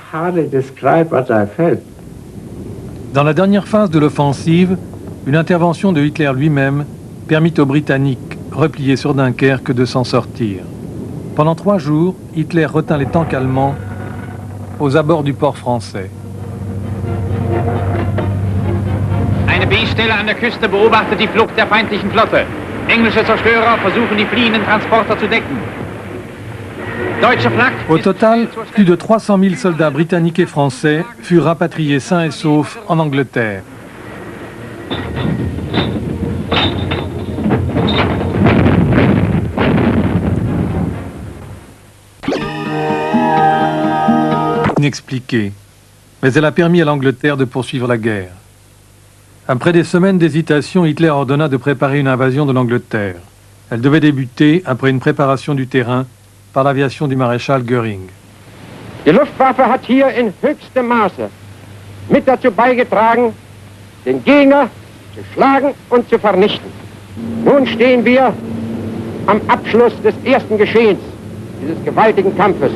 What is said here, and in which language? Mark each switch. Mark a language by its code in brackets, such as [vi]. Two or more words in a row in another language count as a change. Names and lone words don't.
[fr] Dans la dernière phase de l'offensive, une intervention de Hitler lui-même permit aux Britanniques, repliés sur Dunkerque, de s'en sortir. Pendant 3 jours, Hitler retint les tanks allemands aux abords du port français. [de] Eine B-Stelle an der Küste beobachtet die Flucht der feindlichen Flotte. Englische Zerstörer versuchen die fliehenden Transporter zu decken. Deutsche Flak. [fr] Au total, plus de 300 000 soldats britanniques et français furent rapatriés sains et saufs en Angleterre. Inexpliquée, mais elle a permis à l'Angleterre de poursuivre la guerre. Après des semaines d'hésitation, Hitler ordonna de préparer une invasion de l'Angleterre. Elle devait débuter, après une préparation du terrain, par l'aviation du maréchal Göring. [de] Die Luftwaffe hat hier in höchstem Maße mit dazu beigetragen, den Gegner zu schlagen und zu vernichten. Nun stehen wir am Abschluss des ersten Geschehens, dieses gewaltigen Kampfes.